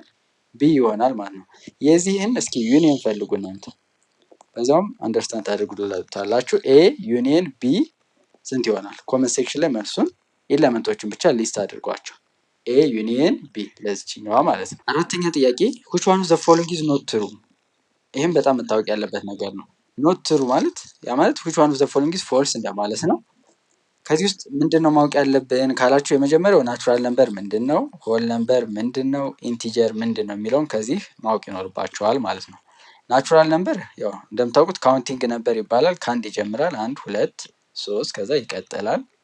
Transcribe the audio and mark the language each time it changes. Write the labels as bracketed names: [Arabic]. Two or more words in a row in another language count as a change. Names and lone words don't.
[Amharic] ቢ ይሆናል ማለት ነው። የዚህን እስኪ ዩኒየን ፈልጉ እናንተ፣ በዛውም አንደርስታንድ ታደርጉታላችሁ። [English] A union B [Amharic] ስንት ይሆናል? [English] common section [Amharic] ላይ መልሱን ኤለመንቶቹን ብቻ ሊስት አድርጓቸው። [English] A union B [Amharic] ለዚችኛዋ ማለት ነው። አራተኛ ጥያቄ [English] which one of the following is not true? [Amharic] ይህም በጣም መታወቅ ያለበት ነገር ነው። [English] not true [Amharic] ማለት ያ ማለት [English] which one of the following is false [Amharic] እንደማለት ነው። ከዚህ ውስጥ ምንድነው ማወቅ ያለብን ካላችሁ የመጀመሪያው [English] natural number [Amharic] ምንድን ነው፣ [English] whole number [Amharic] ምንድን ነው፣ ኢንቲጀር ምንድን ነው የሚለውን ከዚህ ማወቅ ይኖርባችኋል ማለት ነው። [English] natural number [Amharic] ያው እንደምታውቁት ካውንቲንግ ነበር ይባላል። ከአንድ ይጀምራል። 1 2 3 ከዛ ይቀጥላል።